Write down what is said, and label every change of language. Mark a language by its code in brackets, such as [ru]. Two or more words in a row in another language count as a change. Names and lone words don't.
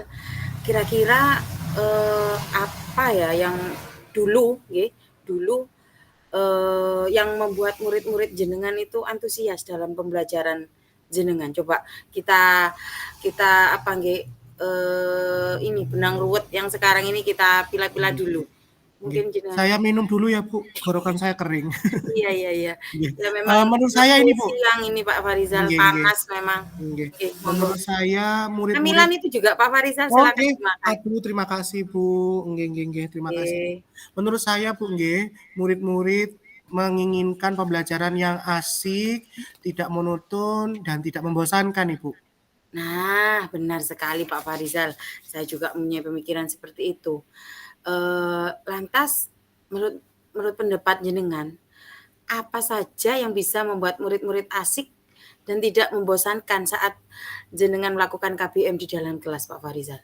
[id] Kira-kira apa ya yang dulu, dulu yang membuat murid-murid jenengan itu antusias dalam pembelajaran jenengan? Coba kita kita apa ini benang ruwet yang sekarang ini kita pilah-pilah dulu. Mungkin jenengan. Saya minum dulu ya, Bu. Tenggorokan saya kering. Iya iya iya. Nggih. Ya memang Menurut saya ini, waktu Bu. siang ini Pak Farizal [jv] Nggih, nggih. [id] panas memang. Nggih. Oke, monggo. Menurut saya murid-murid. Camilan itu juga Pak Farizal silakan Oke. dimakan. Aduh, terima kasih, Bu. [jv] Nggih, nggih, nggih. [id] Terima kasih, Bu. Oke. Menurut saya, Bu, nggih, murid-murid menginginkan pembelajaran yang asik, tidak monoton, dan tidak membosankan, Ibu. Nah, benar sekali Pak Farizal. Saya juga punya pemikiran seperti itu. Lantas menurut menurut pendapat jenengan, apa saja yang bisa membuat murid-murid asik dan tidak membosankan saat jenengan melakukan KBM di dalam kelas Pak Farizal?